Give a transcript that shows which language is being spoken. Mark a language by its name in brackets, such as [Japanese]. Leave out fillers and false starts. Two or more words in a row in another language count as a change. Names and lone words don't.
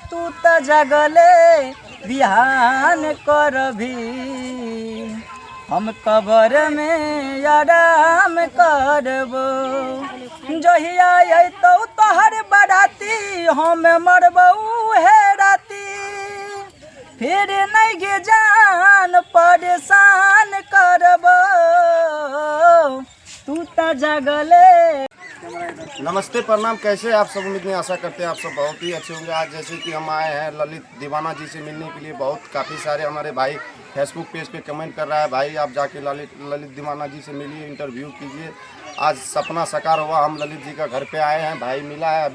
[Angika] त जगले बिहान करभी हम कबर में आराम करबो जहिया अतौ तोहर बराती हम मरबौ हे राती फिर नहीं गे जान परेशान करबो तू त जगले। [Hindi] नमस्ते प्रणाम, कैसे आप सब? उम्मीद में आशा करते हैं आप सब बहुत ही अच्छे होंगे। आज जैसे कि हम आए हैं ललित दीवाना जी से मिलने के लिए। काफ़ी सारे हमारे भाई फेसबुक पेज पे कमेंट कर रहा है, भाई आप जाके ललित दीवाना जी से मिलिए, इंटरव्यू कीजिए। आज सपना साकार हुआ, हम ललित जी का घर पे आए हैं, भाई मिला है।